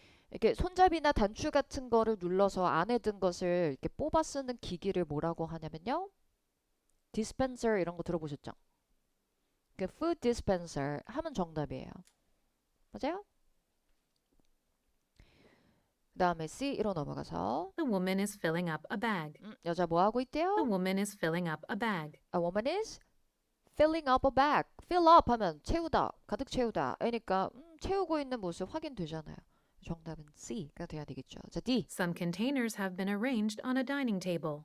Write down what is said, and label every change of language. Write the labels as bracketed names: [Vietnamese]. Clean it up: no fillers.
[Korean] 이렇게 손잡이나 단추 같은 거를 눌러서 안에 든 것을 이렇게 뽑아 쓰는 기기를 뭐라고 하냐면요. dispenser 이런 거 들어보셨죠? 그 food dispenser 하면 정답이에요. 맞아요? 그 다음에 C로 넘어가서 [English] The woman is filling up a bag. [Korean] 여자 뭐 하고 있대요? [English] The woman is filling up a bag. A woman is filling up a bag. [Korean] fill up 하면 채우다, 가득 채우다. 그러니까 채우고 있는 모습 확인되잖아요. 정답은 C가 돼야 되겠죠. 자, D. [English] Some containers have been arranged on a dining table.